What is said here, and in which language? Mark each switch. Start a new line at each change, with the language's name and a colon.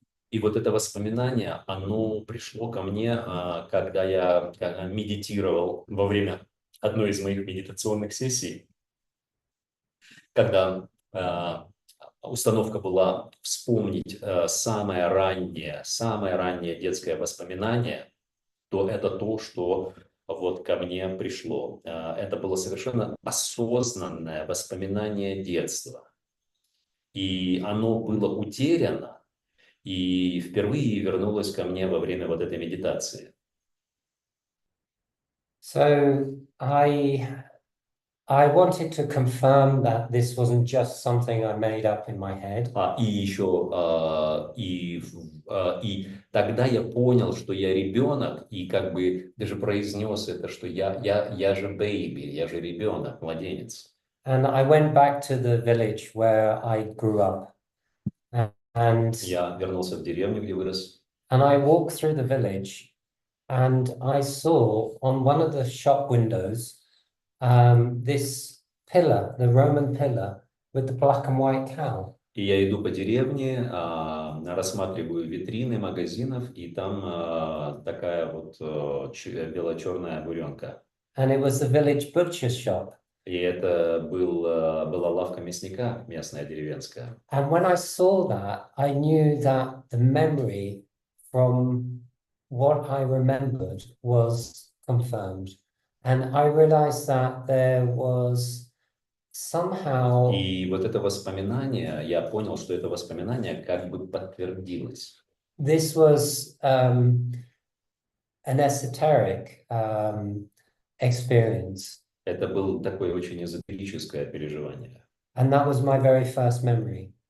Russian: И вот это воспоминание, оно пришло ко мне, когда я медитировал во время одной из моих медитационных сессий, когда установка была вспомнить самое раннее детское воспоминание, то это то, что вот ко мне пришло. Это было совершенно осознанное воспоминание детства. И оно было утеряно, и впервые вернулась ко мне во время вот этой медитации.
English: So I wanted to confirm that this wasn't just something I made up in my head.
Russian: И еще, и тогда я понял, что я ребенок, и как бы даже произнес это, что я же baby, я же ребенок, младенец.
English: and I went back to the village where I grew up. And
Russian: Я вернулся в деревню, где вырос.
English: And I walked through the village, and I saw on one of the shop windows this pillar, the Roman pillar, with the black and white cow.
Russian: И я иду по деревне, рассматриваю витрины магазинов, и там такая вот бело-черная буренка.
English: And it was the village butcher shop.
Russian: И это была лавка мясника, местная деревенская.
English: And when I saw that, I knew that the memory from what I remembered was confirmed. And I realized that there was somehow...
Russian: И вот это воспоминание, я понял, что это воспоминание как бы подтвердилось.
English: This was an esoteric experience.
Russian: Это было такое очень эзотерическое переживание.
English: And that was my very first memory.